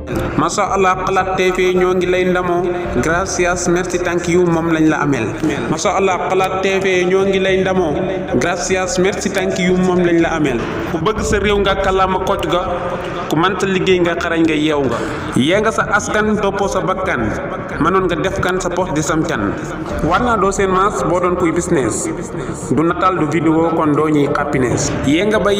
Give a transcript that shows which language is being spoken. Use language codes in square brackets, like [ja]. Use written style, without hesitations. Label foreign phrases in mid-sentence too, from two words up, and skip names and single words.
[ar] ما شاء الله [wo] xalaat TV ñoo ngi lay ndamoo gracias merci [en] thank you [wo] moom lañ la amel [ar] ما شاء الله [wo] xalaat TV ñoo ngi lay ndamoo gracias merci [en] thank you [wo] moom lañ la amel ku bëgg sa réew nga kàllaama kocc ga ku mënta liggéey nga xarañ nga yeew nga yee nga sa askan toppoo sa bakkan mënoon nga def kan sa poste di sam can war naa doo seen maas boo doon kuy business du nataal du vidéo kon doo ñuy happiness yee nga ba